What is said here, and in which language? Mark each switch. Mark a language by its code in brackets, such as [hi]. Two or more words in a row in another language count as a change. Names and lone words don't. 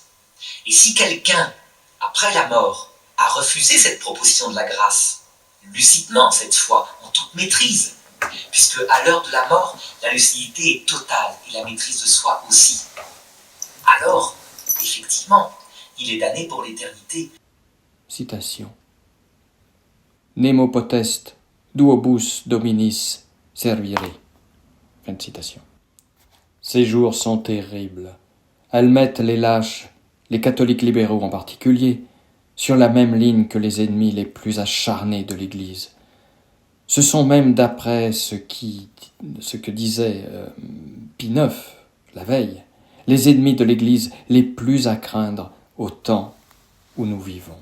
[fr] Et si quelqu'un, après la mort, a refusé cette proposition de la grâce, lucidement cette fois, en toute maîtrise, puisque à l'heure de la mort, la lucidité est totale et la maîtrise de soi aussi, alors, effectivement, il est damné pour l'éternité. Citation. [la] Nemo potest duobus dominis servire. [fr] Fin de citation. Ces jours sont terribles. Elles mettent les lâches, les catholiques libéraux en particulier, sur la même ligne que les ennemis les plus acharnés de l'Église. Ce sont même, d'après ce que disait Pie IX la veille, les ennemis de l'Église les plus à craindre au temps où nous vivons.